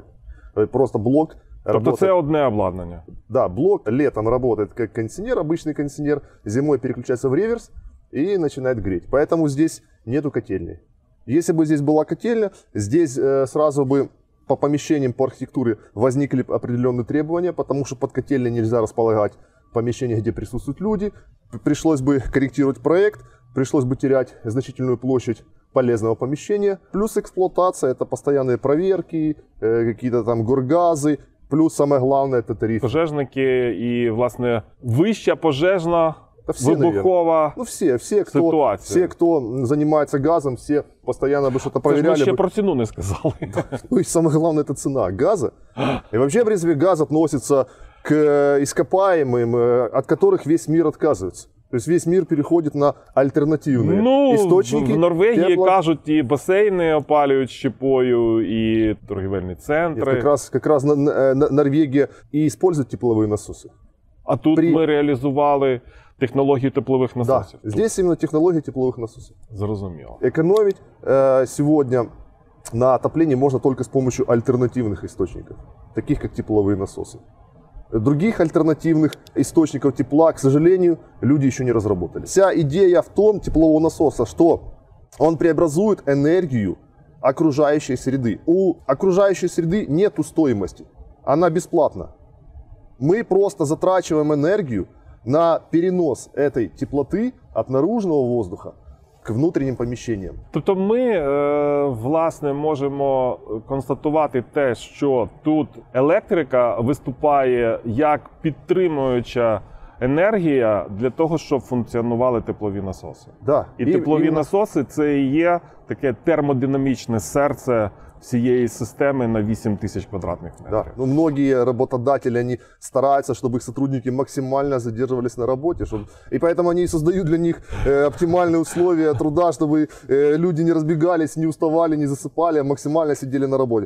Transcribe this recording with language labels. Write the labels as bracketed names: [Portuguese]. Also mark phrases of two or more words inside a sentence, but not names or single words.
[Russian] Просто блок работает... [Ukrainian] Тобто це одне обладнання? [Russian] Да, блок летом работает как кондиционер, обычный кондиционер, зимой переключается в реверс и начинает греть. Поэтому здесь нету котельной. Если бы здесь была котельня, здесь сразу бы по помещениям, по архитектуре возникли определенные требования, потому что под котельной нельзя располагать помещения, где присутствуют люди. Пришлось бы корректировать проект, пришлось бы терять значительную площадь полезного помещения. Плюс эксплуатация, это постоянные проверки, какие-то там горгазы. Плюс самое главное, это тариф. [Ukrainian] Пожежники и, власне, вища пожежна, вибухова ситуація. [Russian] Все, кто занимается газом, все постоянно бы что-то проверяли. [Ukrainian] Ми ще про ціну не сказали. [Russian] Ну и самое главное, это цена газа. И вообще, в принципе, газ относится к ископаемым, от которых весь мир отказывается. То есть весь мир переходит на альтернативные істочники. [Ukrainian] В Норвегії кажуть, і басейни опалюють щепою, і торгівельні центри. [Russian] Нет, как раз Норвегия и использует тепловые насосы. [Ukrainian] А тут ми реалізували технологію теплових [Russian] Да, [Ukrainian] насосів. [Russian] здесь именно технология тепловых насосов. [Ukrainian] Зрозуміло. [Russian] Экономить сегодня на отоплении можно только с помощью альтернативных источников, таких как тепловые насосы. Других альтернативных источников тепла, к сожалению, люди еще не разработали. Вся идея в том теплового насоса, что он преобразует энергию окружающей среды. У окружающей среды нет стоимости, она бесплатна. Мы просто затрачиваем энергию на перенос этой теплоты от наружного воздуха к внутренним помещениям. [Ukrainian] Тобто ми, власне, можемо констатувати те, що тут електрика виступає як підтримуюча енергія для того, щоб функціонували теплові насоси. [Russian] Да. [Ukrainian] І теплові [Russian] именно- [Ukrainian] насоси – це і є таке термодинамічне серце всієї системи на 8 тисяч квадратних метрів. [Russian] Да. Ну, многие работодатели, они стараются, чтобы их сотрудники максимально задерживались на работе. И поэтому они и создают для них оптимальные условия труда, чтобы люди не разбегались, не уставали, не засыпали, а максимально сидели на работе.